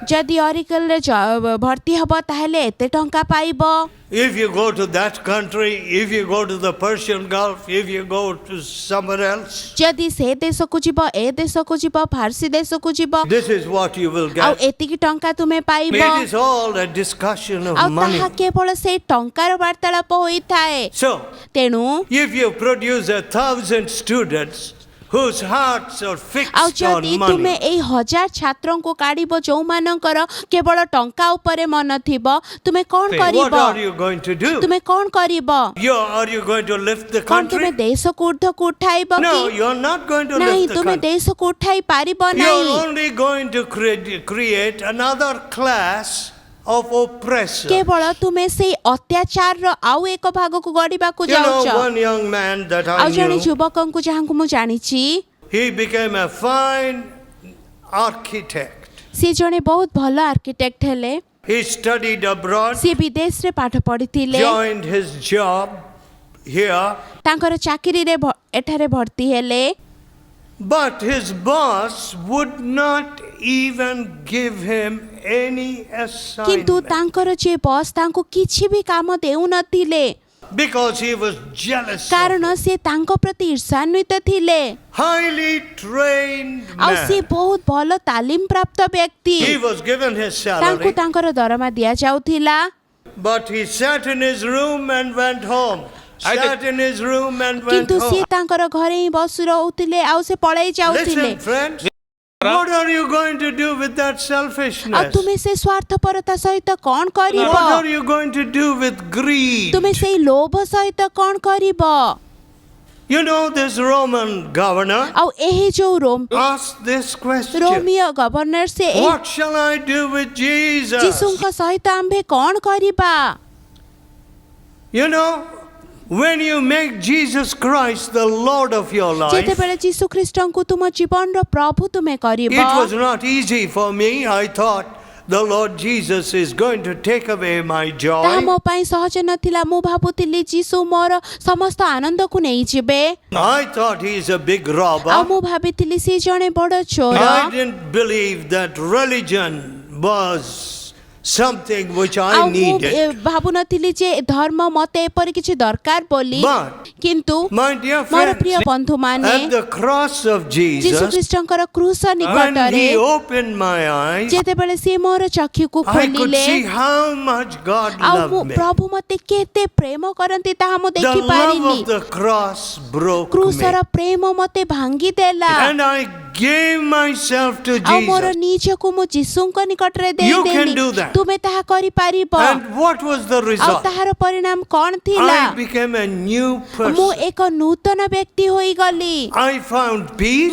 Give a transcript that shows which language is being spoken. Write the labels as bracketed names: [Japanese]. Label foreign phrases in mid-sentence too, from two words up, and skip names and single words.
[Odia] ଯଦି ଅରିକଲରେ ଭର୍ତ୍ତି ହେବ ତାହେଲେ ଏତେ ଟଙ୍କା ପାଇବ। [English] If you go to that country, if you go to the Persian Gulf, if you go to somewhere else, [Odia] ଯଦି ସେ ଦେଶକୁ ଯିବ, ଏ ଦେଶକୁ ଯିବ, ଫାର୍ସି ଦେଶକୁ ଯିବ, [English] this is what you will [Odia] ଆଉ [English] get. [Odia] ଏତିକି ଟଙ୍କା ତୁମେ ପାଇବ। [English] It is all a discussion of [Odia] ଆଉ [English] money. [Odia] ତାହା କେବଳ ସେଇ ଟଙ୍କାର ବାର୍ତ୍ତାଳାପ ହୋଇଥାଏ। [English] So, [Odia] ତେଣୁ [English] if you produce 1,000 students whose hearts are [Odia] ଆଉ [English] fixed [Odia] ଯଦି [English] on [Odia] ତୁମେ [English] money, [Odia] ଏଇ 1000 ଛାତ୍ରଙ୍କୁ କାଢିବ ଯୋଉମାନଙ୍କର କେବଳ ଟଙ୍କା ଉପରେ ମନ ଥିବ, ତୁମେ କ'ଣ [English] what [Odia] କରିବ? [English] are you going to do? [Odia] ତୁମେ କ'ଣ କରିବ? [English] Are you going to lift the [Odia] କ'ଣ ତୁମେ [English] country? [Odia] ଦେଶକୁ ଉର୍ଦ୍ଧ୍ୱକୁ ଉଠାଇବ [English] No, [Odia] କି? [English] you're not going to [Odia] ନାହିଁ, [English] lift the [Odia] ତୁମେ [English] country. [Odia] ଦେଶକୁ ଉଠାଇ ପାରିବ [English] You're [Odia] ନାହିଁ। [English] only going to create another class of oppressors. [Odia] କେବଳ ତୁମେ ସେଇ ଅତ୍ୟାଚାରର ଆଉ ଏକ ଭାଗକୁ ଗଢ଼ିବାକୁ [English] You know, [Odia] ଯାଉଛ। [English] one young man that I [Odia] ଆଉ ଜଣେ [English] knew, [Odia] ଯୁବକଙ୍କୁ ଯାହାଙ୍କୁ ମୁଁ ଜାଣିଛି, [English] he became a fine architect. [Odia] ସେ ଜଣେ ବହୁତ ଭଲ ଆର୍କିଟେକ୍ଟ ହେଲେ। [English] He studied abroad, [Odia] ସେ ବିଦେଶରେ ପାଠ ପଢ଼ିଥିଲେ, [English] joined his job here, [Odia] ତାଙ୍କର ଚାକିରିରେ ଏଠାରେ ଭର୍ତ୍ତି ହେଲେ। [English] but his boss would not even give him any [Odia] କିନ୍ତୁ [English] assignment [Odia] ତାଙ୍କର ଯେ ବସ୍ ତାଙ୍କୁ କିଛି ବି କାମ ଦେଉନଥିଲେ, [English] because he was jealous of [Odia] କାରଣ ସେ ତାଙ୍କ ପ୍ରତି ଈର୍ଷାନ୍ୱିତ ଥିଲେ। [English] highly trained [Odia] ଆଉ ସେ [English] man. [Odia] ବହୁତ ଭଲ ତାଲିମ ପ୍ରାପ୍ତ ବ୍ୟକ୍ତି। [English] He was given his [Odia] ତାଙ୍କୁ [English] salary, [Odia] ତାଙ୍କର ଦରମା ଦିଆଯାଉଥିଲା, [English] but he sat in his room and went home. Sat in his room and went [Odia] କିନ୍ତୁ ସିଏ [English] home. [Odia] ତାଙ୍କର ଘରେ ହିଁ ବସି ରହୁଥିଲେ ଆଉ ସେ ପଳେଇ ଯାଉଥିଲେ। [English] Listen, friends, what are you going to do with that [Odia] ଆଉ [English] selfishness? [Odia] ତୁମେ ସେ ସ୍ୱାର୍ଥପରତା ସହିତ କ'ଣ କରିବ? [English] What are you going to do with greed? [Odia] ତୁମେ ସେଇ ଲୋଭ ସହିତ କ'ଣ କରିବ? [English] You know, this Roman governor [Odia] ଆଉ ଏହି ଯୋଉ [English] asked this question. [Odia] ରୋମିଓ ଗଭର୍ଣ୍ଣର ସେ [English] What shall I do with Jesus? [Odia] ଯୀଶୁଙ୍କ ସହିତ ଆମ୍ଭେ କ'ଣ କରିବା? [English] You know, when you make Jesus Christ the Lord of your life, [Odia] ଯେତେବେଳେ ଯୀଶୁ ଖ୍ରୀଷ୍ଟଙ୍କୁ ତୁମ ଜୀବନର ପ୍ରଭୁ ତୁମେ କରିବ, [English] it was not easy for me. I thought the Lord Jesus is going to take away my [Odia] ତାହା [English] joy. [Odia] ମୋ ପାଇଁ ସହଜ ନଥିଲା। ମୁଁ ଭାବୁଥିଲି ଯୀଶୁ ମୋର ସମସ୍ତ ଆନନ୍ଦକୁ ନେଇଯିବେ। [English] I thought he is a big [Odia] ଆଉ [English] robber. [Odia] ମୁଁ ଭାବିଥିଲି ସେ ଜଣେ ବଡ଼ ଚୋର। [English] I didn't believe that religion was something which [Odia] ଆଉ [English] I [Odia] ମୁଁ [English] needed. [Odia] ଭାବୁନଥିଲି ଯେ ଧର୍ମ ମତେ ଏପରି କିଛି ଦରକାର ବୋଲି। [English] But, [Odia] କିନ୍ତୁ [English] my dear [Odia] ମୋର ପ୍ରିୟ [English] friends, [Odia] ବନ୍ଧୁମାନେ, [English] at the cross of [Odia] ଯୀଶୁ [English] Jesus, [Odia] ଖ୍ରୀଷ୍ଟଙ୍କର କ୍ରୁଶ [English] when [Odia] ନିକଟରେ [English] he opened my eyes, [Odia] ଯେତେବେଳେ ସେ ମୋର ଚକ୍ଷୁକୁ [English] I could [Odia] ଖୋଲିଲେ, [English] see how much God [Odia] ଆଉ [English] loved me. [Odia] ପ୍ରଭୁ ମତେ କେତେ ପ୍ରେମ କରନ୍ତି ତାହା ମୁଁ [English] The [Odia] ଦେଖିପାରିଲି। [English] love of the cross broke me. [Odia] କ୍ରୁଶର ପ୍ରେମ ମତେ ଭାଙ୍ଗିଦେଲା [English] And I gave myself to [Odia] ଆଉ ମୋର [English] Jesus. [Odia] ନିଜକୁ ମୁଁ ଯୀଶୁଙ୍କ ନିକଟରେ [English] You can [Odia] ଦେଇଦେଲି। [English] do that. [Odia] ତୁମେ ତାହା କରିପାରିବ। [English] And what was the [Odia] ଆଉ [English] result? [Odia] ତାହାର ପରିଣାମ କ'ଣ ଥିଲା? [English] I became a new [Odia] ମୁଁ [English] person. [Odia] ଏକ ନୂତନ ବ୍ୟକ୍ତି ହୋଇଗଲି। [English] I found peace.